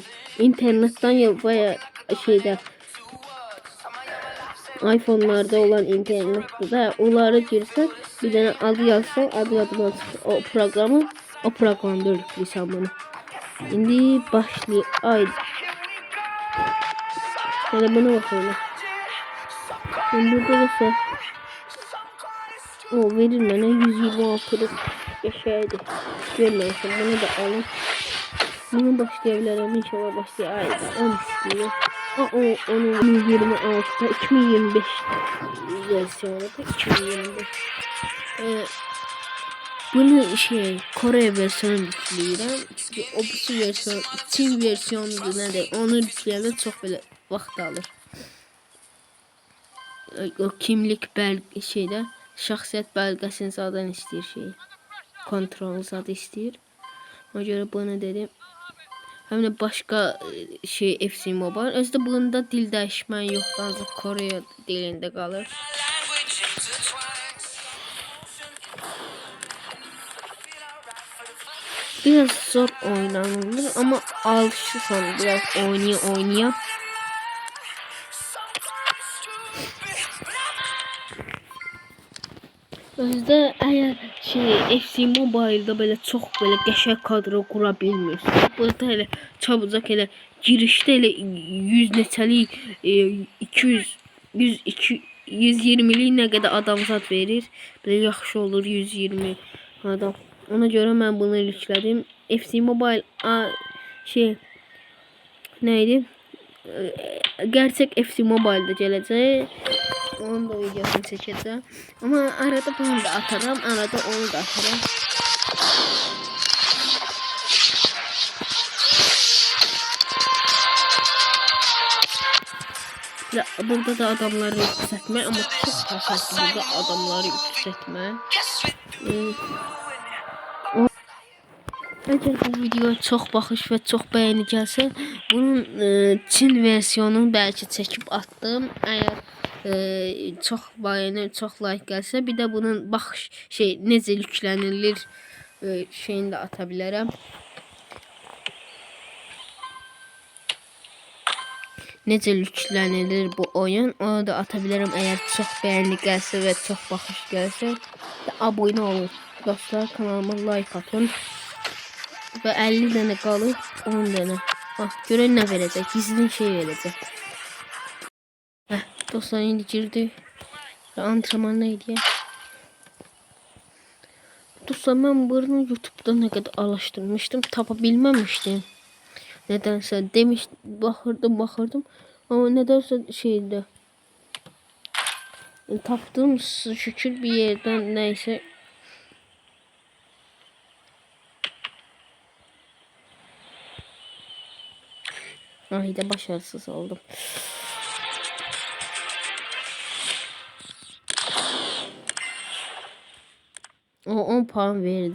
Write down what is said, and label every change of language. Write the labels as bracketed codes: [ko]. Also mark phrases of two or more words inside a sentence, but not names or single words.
[az] İnternetten veya şeydə iPhone'larda olan internette de onları girsən, bir dənə adı yazsan, adına o proqramda yükləyirsən bunu. İndi başlayaq. [tr] Yani buna bakalım. [az] Burada da o verir mənə 126'lık yaşaydı. Görməmişim. Bunu da alın. [tr] Bunu başlayabilirim. [az] İnşallah başlayayım. 10 istiyor. Onun 2026'da 2025 versiyonu da 2025. Bunu Kore versiyonu yükləyirəm. Çünki o bu versiyon Çin versiyonudur nədir? Onu yükləyəndə çox belə vaxt alır. O kimlik şəxsiyyət bəlgəsini zaten istəyir kontrol zaten istəyir. Ona görə bunu dedim. [tr] Hem de başka [az] FC Mobile. Özde bunda dil dəyişmən yoxdur. Ancaq Kore dilində qalır. [tr] Biraz zor oynanılır ama alışırsan biraz oynaya. Özde eğer FC Mobile'da böyle çok böyle [az] qəşəng kadro qura bilmirsən. Burada elə çabucaq elə girişdə elə 100 neçəlik 120'lik nə qədər adamzad verir. Belə yaxşı olur 120 adam. Ona görə mən bunu yüklədim. [tr] FC Mobile neydi? [az] Gerçek FC Mobile'da gələcək. [tr] Onun da videosunu çekeceğim. Ama arada bunu da atarım. [az] Arada onu da atarım. [tr] Ya, burada da adamları yükseltme ama çok hasarlı burada adamları yükseltme. Eğer bu video çok baxış ve çok beğeni gəlsə, bunun Çin versiyonunu belki çekip attım. Eğer çok beğeni, çok like gəlsə, bir de bunun baxış necə yüklenilir şeyini də ata bilərəm. [az] Necə yüklenilir bu oyun, onu da ata bilərəm. [tr] Eğer çok beğeni gəlsə ve çok baxış gəlsə, abone olun dostlar, kanalıma like atın. Ve 50 tane qalıb 10 tane. [az] Görən nə verəcək? Gizli şey verəcək. Dostlar indi girdik. [tr] Antrenman neydi ya? [az] Dostlar mən bunu YouTube'da nə qədər araşdırmışdım, tapa bilməmişdim. Nədənsə baxırdım. [tr] Ama nədənsə şeydə tapdım şükür bir yerdən neyse. Ay da başarısız oldum. O 10 puan verdi.